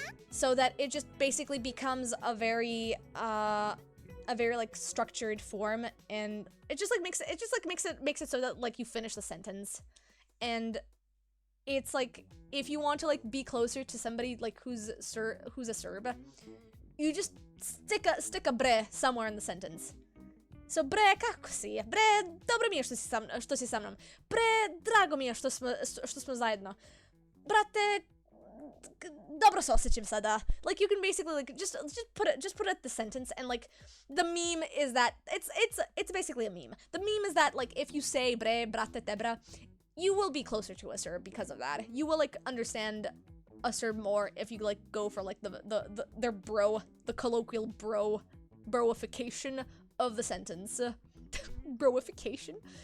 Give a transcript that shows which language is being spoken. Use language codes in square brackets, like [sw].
[en] So that it just basically becomes a very like structured form, and it just like makes it so that like you finish the sentence. And it's like if you want to like be closer to somebody like who's a Serb, you just stick a bre somewhere in the sentence. [sr] So bre, kako si? Bre, dobro mi je što si sa mnom. Bre, drago mi je što smo zajedno. Brate, dobro se osjećam sada. [en] Like you can basically like just put it at the sentence, and like the meme is that it's basically a meme. The meme is that like if you say [sr] bre, brate, tebra, [en] you will be closer to a Serb because of that. You will like understand a Serb more if you like go for like their bro, the colloquial broification of the sentence. Broification.